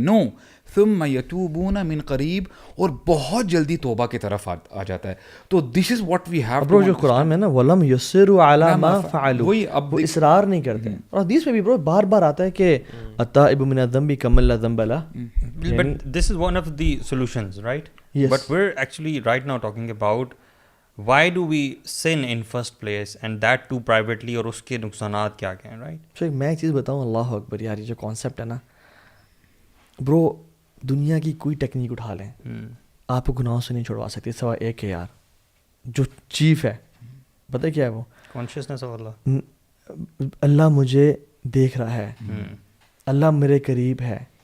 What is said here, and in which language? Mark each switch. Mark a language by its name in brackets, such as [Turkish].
[Urdu] نو, [Arabic] ثم یتوبون من قریب, [Urdu] اور بہت جلدی توبہ کی طرف آ جاتا ہے. [English] تو this is what we have. [Urdu] برو جو قرآن میں نا [Arabic] ولم یصروا علی ما فعلوا, [Urdu] وہی اب اصرار نہیں کرتے. اور حدیث میں بھی برو بار بار آتا ہے کہ [Arabic] التائب من الذنب کمن لا ذنب له. [English] But this is one of the solutions, right? Yes. But we're actually right now talking about why do we sin in first place, and that too privately, [Urdu] اور اس کے نقصانات کیا کیا ہیں, [English] right? [Urdu] تو میں ایک چیز بتاؤں, اللہ اکبر یار, یہ جو کانسیپٹ ہے نا برو, دنیا کی کوئی ٹیکنیک اٹھا لیں آپ کو گناہوں سے نہیں چھڑوا سکتی سوائے ایک ہے یار, جو چیف ہے. پتہ کیا ہے وہ؟ [English] Consciousness of Allah. [Urdu] اللہ مجھے دیکھ رہا ہے, اللہ میرے قریب ہے.